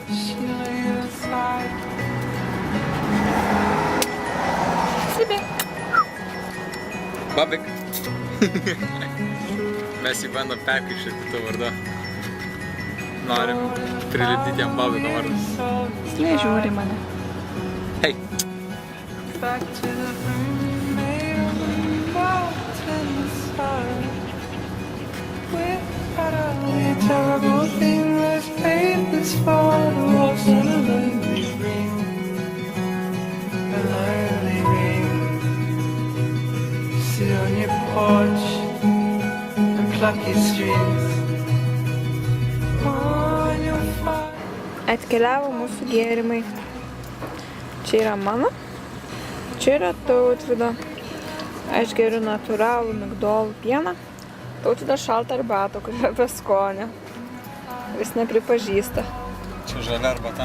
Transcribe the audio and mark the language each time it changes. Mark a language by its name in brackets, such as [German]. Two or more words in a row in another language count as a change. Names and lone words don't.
[Lithuanian] Sibi. Babik. Mes jį bandom perkrikštyti tuo vardu. Norim prilipdyti jam Babiko vardą. Jis nežiūri mane. Hei. [English] Terrible thing that fate is for the walls and a lonely ring, a lonely ring. Sit on your porch and pluck your strings on your fire. [Lithuanian] Atkeliavo mūsų gėrimai. Čia yra mano, čia yra Tautvydo. Aš geriu natūralų migdolų pieną. Tautvydo šaltą arbatą, kur yra be skonio. Jis nepripažįsta. Čia žalia arbata.